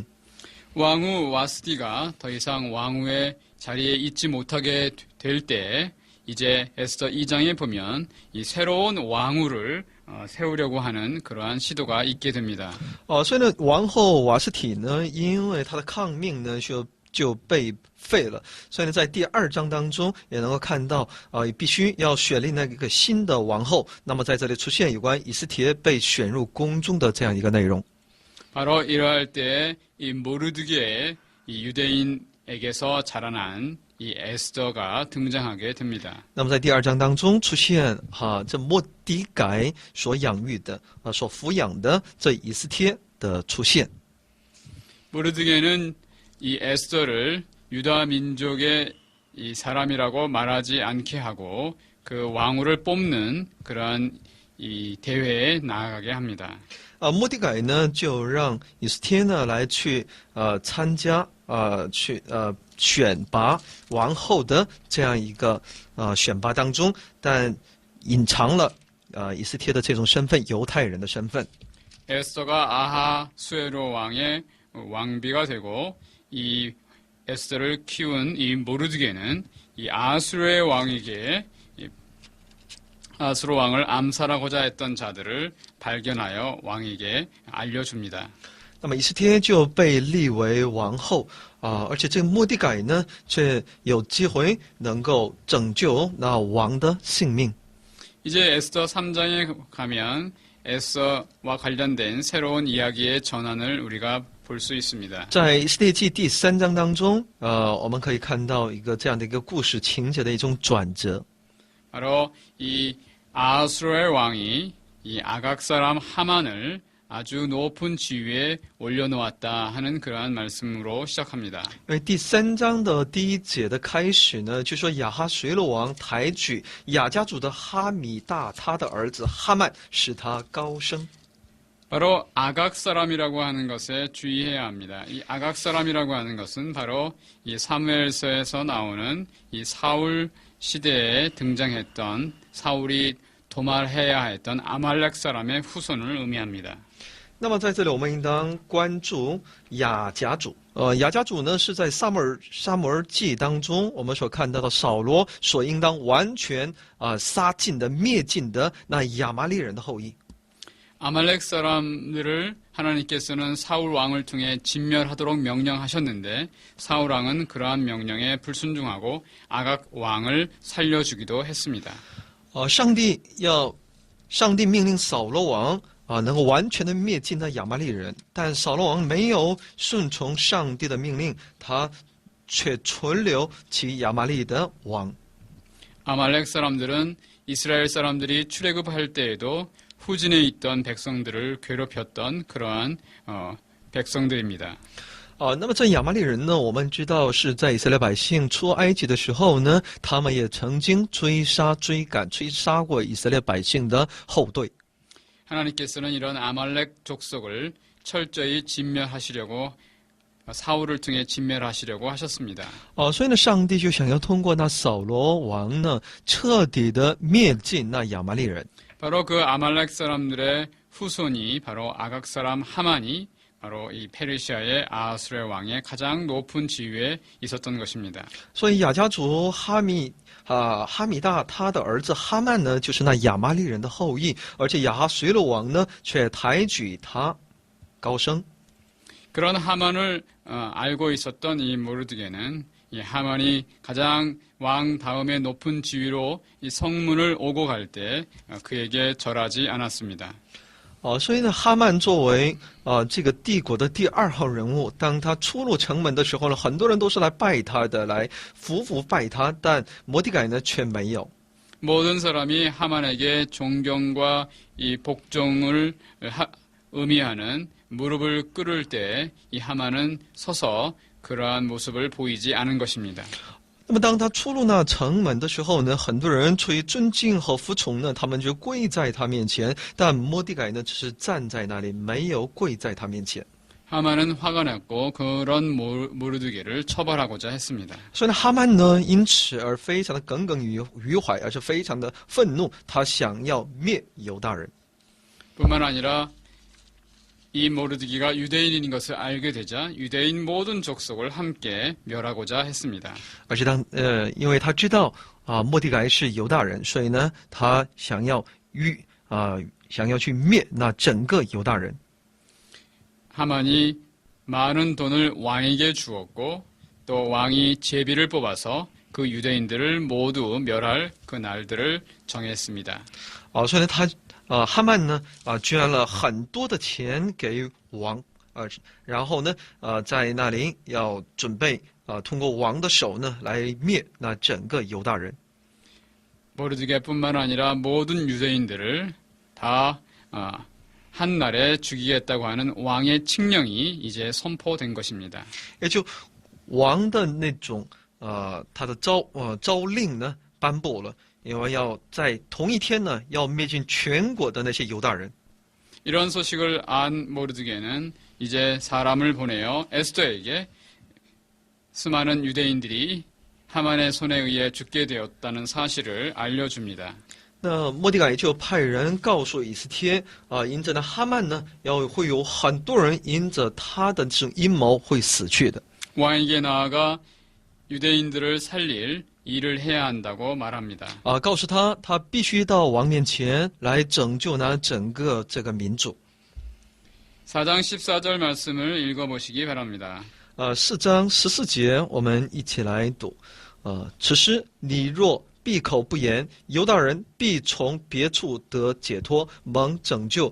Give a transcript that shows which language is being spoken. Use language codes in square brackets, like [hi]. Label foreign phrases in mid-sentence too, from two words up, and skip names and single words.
[ko] 왕후 와스티가 더 이상 왕후의 자리에 있지 못하게 될 때 이제 에스더 2장에 보면 이 새로운 왕후를 세우려고 하는 그러한 시도가 있게 됩니다. [zh] 所以呢，王后瓦实提呢，因为她的抗命呢，就被废了。所以呢，在第2章当中也能够看到必须要选立那个新的王后。那么在这里出现有关以斯帖被选入宫中的这样一个内容。 [ko] 바로 이러할 때 이 모르드게의 이 유대인에게서 자라난 이 에스더가 등장하게 됩니다. [zh] 那么在第2章当中出现这末底改所养育的所抚养的这以斯帖的出现。 [ko] 모르드게는 이 에스더를 유다 민족의 이 사람이라고 말하지 않게 하고 그 왕후를 뽑는 그러한 이 대회에 나아가게 합니다. [zh] 末底改呢就让以斯帖呢来去参加去选拔王后的这样一个选拔当中，但隐藏了以斯帖的这种身份，犹太人的身份。 [ko] 에스더가 아하수에로 왕의 왕비가 되고 이 에스더를 키운 이 모르드게는 이 아하수르의 왕에게 아하수르 왕을 암살하고자 했던 자들을 발견하여 왕에게 알려줍니다. [zh] 那么以斯帖就被立为王后而且这个末底改呢，却有机会能够拯救那王的性命。 [ko] 이제 에스더 3장에 가면 에스더와 관련된 새로운 이야기의 전환을 우리가 볼 수 있습니다. [zh] 在以色列记第3章当中，我们可以看到一个这样的一个故事情节的一种转折。 [ko] 바로 이 아하수르의 왕이 이 아각 사람 하만을 아주 높은 지위에 올려놓았다 하는 그러한 말씀으로 시작합니다. [zh] 因为第3章的第1节的开始呢，就说亚哈随鲁王抬举亚家族的哈米大，他的儿子哈曼，使他高升。 [ko] 바로 아각 사람이라고 하는 것에 주의해야 합니다. 이 아각 사람이라고 하는 것은 바로 이 사무엘서에서 나오는 이 사울 시대에 등장했던 사울이 도말해야 했던 아말렉 사람의 후손을 의미합니다. [zh] 那么在这里，我们应当关注亚甲主。亚甲主呢是在撒母耳记当中，我们所看到的扫罗所应当完全杀尽的、灭尽的那亚玛力人的后裔。 [ko] 아말렉 사람들을 하나님께서는 사울 왕을 통해 진멸하도록 명령하셨는데 사울 왕은 그러한 명령에 불순종하고 아각 왕을 살려주기도 했습니다. [zh] 上帝命令扫罗王能够完全的灭尽那亚玛力人，但扫罗王没有顺从上帝的命令，他却存留其亚玛力的王。 [ko] 아말렉 사람들은 이스라엘 사람들이 출애굽할 때에도 후진에 있던 백성들을 괴롭혔던 그러한 백성들입니다. [zh] 那么这亚玛力人呢，我们知道是在以色列百姓出埃及的时候呢，他们也曾经追杀过以色列百姓的后队。 [ko] 하나님께서는 이런 아말렉 족속을 철저히 진멸하시려고 사울을 통해 진멸하시려고 하셨습니다. [zh] 所以呢，上帝就想要通过那扫罗王呢，彻底的灭尽那亚玛力人。 [ko] 바로 그 아말렉 사람들의 후손이 바로 아각 사람 하만이 바로 이 페르시아의 아하수르 왕의 가장 높은 지위에 있었던 것입니다. [zh] 所以亚家族哈米大他的儿子哈曼呢，就是那亚玛力人的后裔，而且亚哈随鲁王呢，却抬举他高升。 [ko] 그런 하만을 알고 있었던 이 모르드게는 이 하만이 가장 왕 다음에 높은 지위로 이 성문을 오고 갈 때 그에게 절하지 않았습니다. [zh] 所以呢，哈曼作为这个帝国的第2号人物，当他出入城门的时候呢，很多人都是来拜他的，来服拜他，但摩底改呢却没有。 [ko] 모든 사람이 하만에게 존경과 이 복종을 의미하는 무릎을 꿇을 때 이 하만은 서서 그러한 모습을 보이지 않은 것입니다. [zh] 那么当他出入那城门的时候呢，很多人出于尊敬和服从呢，他们就跪在他面前，但摩底改呢只是站在那里，没有跪在他面前。 [ko] 하만은 화가 났고 그런 모르드게를 처벌하고자 했습니다. [zh] 所以呢，哈曼呢因此而非常的耿耿于怀，而是非常的愤怒，他想要灭犹大人。 [ko] 뿐만 아니라 이 모르드기가 유대인인 것을 알게 되자 유대인 모든 족속을 함께 멸하고자 했습니다. [zh] 而且因为他知道末底改是犹大人，所以呢，他想要去灭那整个犹大人。 [ko] 하만이 많은 돈을 왕에게 주었고 또 왕이 제비를 뽑아서 그 유대인들을 모두 멸할 그 날들을 정했습니다. [zh] 所以呢，哈曼呢捐了很多的钱给王，然后呢在那里要准备通过王的手呢来灭那整个犹大人。 [ko] 모르드게뿐만 아니라 모든 유대인들을 다 한 날에 죽이겠다고 하는 왕의 칙령이 이제 선포된 것입니다. [zh] 也就王的那种他的诏令呢颁布了，因为要在同一天呢要灭尽全国的那些犹大人。 [ko] 이런 소식을 안 모르드게는 이제 사람을 보내어 에스더에게 수많은 유대인들이 하만의 손에 의해 죽게 되었다는 사실을 알려줍니다. [zh] 那末底改就派人告诉以斯帖因着那哈曼呢会有很多人因着他的这种阴谋会死去的。 [ko] 왕에게 나아가 유대인들을 살릴 일을 해야 한다고 말합니다. [zh] 告诉他必须到王面前来拯救那整个这个民族。 [ko] 4장 14절 말씀을 읽어보시기 바랍니다. [zh] 4章14节我们一起来读。此时你若闭口不言，犹大人必从别处得解脱，蒙拯救。